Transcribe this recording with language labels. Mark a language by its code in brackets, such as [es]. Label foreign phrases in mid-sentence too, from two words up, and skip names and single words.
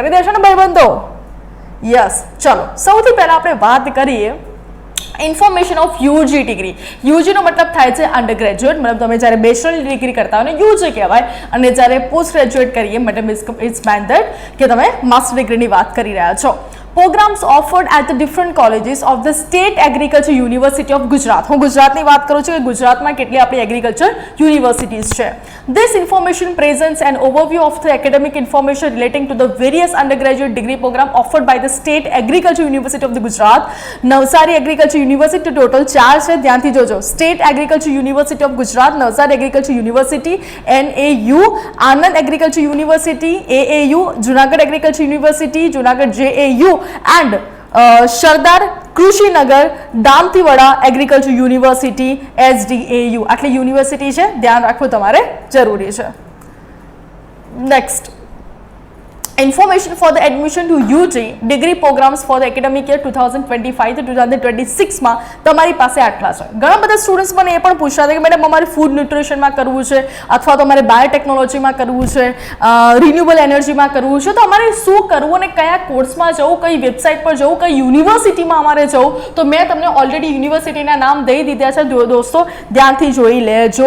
[gu] કરી દેશો ને ભાઈબંધો? યસ. ચલો, સૌથી પહેલા આપણે વાત કરીએ [en] information of UG degree. [gu] યુજીનો મતલબ થાય છે [en] under graduate, [gu] મતલબ તમે જ્યારે [en] bachelor degree [gu] કરતા હોય ને યુજી કહેવાય, અને જ્યારે [en] post graduate [gu] કરીએ મતલબ [en] it's mean that [gu] કે તમે માસ્ટર ડિગ્રીની વાત કરી રહ્યા છો. [en] Programs offered at the different colleges of the State Agriculture University of Gujarat. [gu] હું ગુજરાતની વાત કરું છું કે ગુજરાતમાં કેટલી આપણી [en] agriculture universities [gu] છે. [en] This information presents an overview of the academic information relating to the various undergraduate degree program offered by the State Agriculture University of the Gujarat. [gu] નવસારી એગ્રીકલ્ચર યુનિવર્સિટી ટોટલ 4 છે, ધ્યાનથી જોજો. સ્ટેટ એગ્રીકલ્ચર યુનિવર્સિટી ઓફ ગુજરાત, નવસારી એગ્રીકલ્ચર યુનિવર્સિટી NAU, આનંદ એગ્રીકલ્ચર યુનિવર્સિટી AAU, જુનાગઢ એગ્રીકલ્ચર યુનિવર્સિટી જુનાગઢ JAU and સરદાર કૃષિનગર દાંતીવાડા એગ્રીકલ્ચર યુનિવર્સિટી SDAU. આટલી યુનિવર્સિટી છે, ધ્યાન રાખવું તમારે જરૂરી છે. નેક્સ્ટ, [en] information for the admission to UG degree programs for the academic year 2025 to 2026 [gu] માં તમારી પાસે આટલા છે. ઘણા બધા સ્ટુડન્ટ્સ મને એ પણ પૂછતા હતા કે મેડમ અમારે ફૂડ ન્યુટ્રિશનમાં કરવું છે અથવા તો અમારે બાયોટેકનોલોજીમાં કરવું છે, રિન્યુએબલ એનર્જીમાં કરવું છે, તો અમારે શું કરવું અને કયા કોર્સમાં જવું, કઈ વેબસાઇટ પર જવું, કઈ યુનિવર્સિટીમાં અમારે જવું. તો મેં તમને ઓલરેડી યુનિવર્સિટીના નામ દઈ દીધા છે દોસ્તો, ધ્યાનથી જોઈ લેજો.